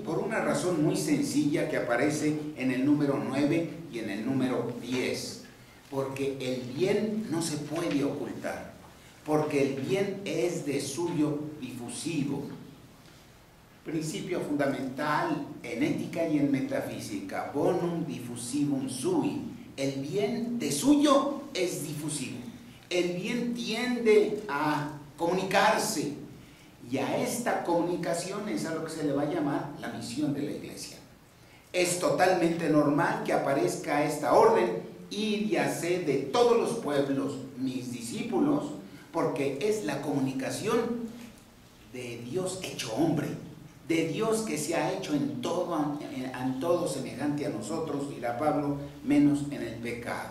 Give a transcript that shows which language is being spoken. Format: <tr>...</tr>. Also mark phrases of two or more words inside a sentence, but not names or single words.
<es>Por una razón muy sencilla que aparece en el número 9 y en el número 10. Porque el bien no se puede ocultar. Porque el bien es de suyo difusivo. Principio fundamental en ética y en metafísica:</es> <la>bonum diffusivum sui.</la> <es>El bien de suyo es difusivo. El bien tiende a comunicarse. Y a esta comunicación es a lo que se le va a llamar la misión de la Iglesia. Es totalmente normal que aparezca esta orden: ir y hacer de todos los pueblos mis discípulos, porque es la comunicación de Dios hecho hombre, de Dios que se ha hecho en todo semejante a nosotros, dirá Pablo, menos en el pecado.</es>